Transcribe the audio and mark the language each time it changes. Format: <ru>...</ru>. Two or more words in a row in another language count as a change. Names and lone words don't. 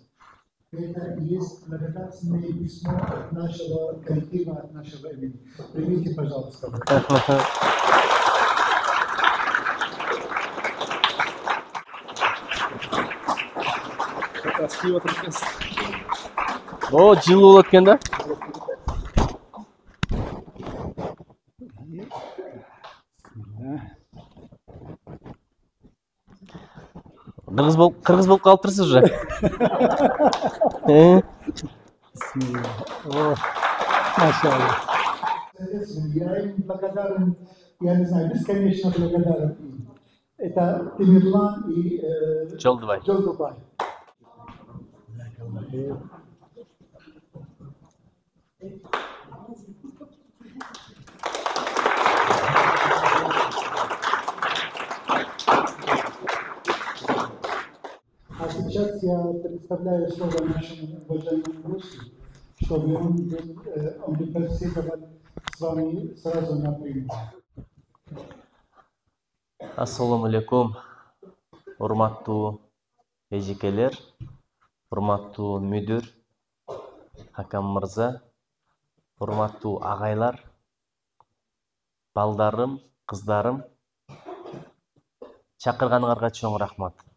<ru>Это и есть благодарственное письмо от нашего коллектива, от нашего имени. Примите, пожалуйста. О,</ru> <ky>жылуу болот экен да. Кыргыз болуп калыптырсыз уже. Машаллах.</ky> <ru>Я им благодарен, я не знаю, бесконечно благодарен им. Это Тимирлан и Жолдубай. Жолдубай. А сейчас я представляю слово нашему уважаемому гостю, чтобы он беседовал с вами сразу напрямую.</ru> <ar>السلام عليكم.</ar> <ky>Урматтуу эжекелер, урматтуу мүдүр, Хакам мырза, урматтуу агайлар, балдарым, кыздарым, чакырганыңарга чоң рахмат.</ky>